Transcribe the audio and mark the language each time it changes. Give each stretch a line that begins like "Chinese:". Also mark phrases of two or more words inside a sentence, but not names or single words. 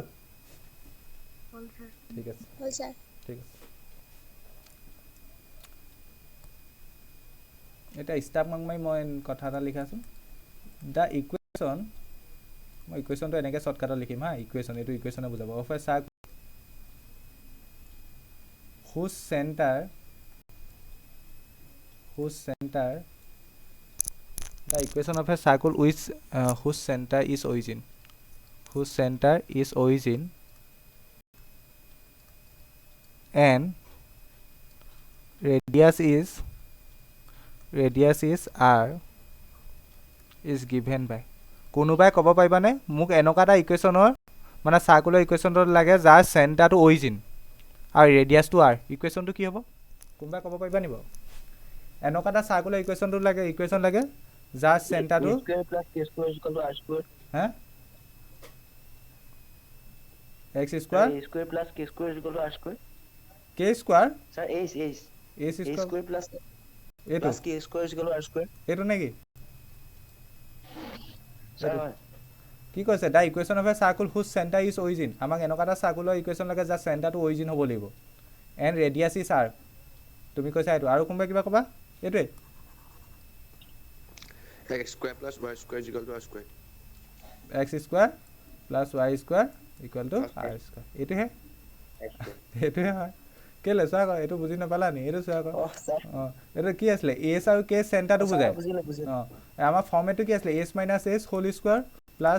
Assamese: sir ঠিক আছে হ'ল sir ঠিক আছে এটা ষ্টাফ মাৰি মই কথা এটা লিখাচোন
English: the equation
Assamese: মই ইকুৱেশ্যনটো এনেকৈ শ্বৰ্টকাটত লিখিম হা এইটো ইকুৱেশ্যনে বুজাব
English: of a circle whose center the equation of a circle which whose center is origin and radius is r is given by কোনোবাই ক'ব পাৰিবানে মোক এনেকুৱা এটা ইকুৱেশ্যনৰ মানে চাৰ্কুলাৰ ইকুৱেশ্যনটো লাগে যাৰ চেণ্টাৰটো অৰিজিন আৰু ৰেডিয়াছটো r ইকুৱেশ্যনটো কি হ'ব কোনোবাই ক'ব পাৰিবা নি বাৰু এনেকুৱা এটা চাৰ্কুলাৰ ইকুৱেশ্যন লাগে যাৰ চেণ্টাৰটো হা x square plus k square is equal to r square. k square Sir, a square plus k square is equal to r square.
Assamese: এইটো নেকি Sir, কি কৈছে
English: the equation of a circle whose center is origin
Assamese: আমাক এনেকুৱা এটা চাৰ্কুলাৰ ইকুৱেশ্যন লাগে যাৰ চেণ্টাৰটো অৰিজিন হ'ব লাগিব
English: and radius is r
Assamese: তুমি কৈছা এইটো আৰু কোনোবাই কিবা ক'বা এইটোৱে
English: x square plus y square is equal to r square. x square plus y square equal to r square
Assamese: এইটোহে হয় কেলে চোৱা আকৌ এইটো বুজি নাপালা নি এইটো চোৱা আকৌ এইটো কি আছিলে এছ আৰু কে চেণ্টাৰটো বুজায় আমাৰ ফৰ্মেটটো কি আছিলে
English: S minus S whole square plus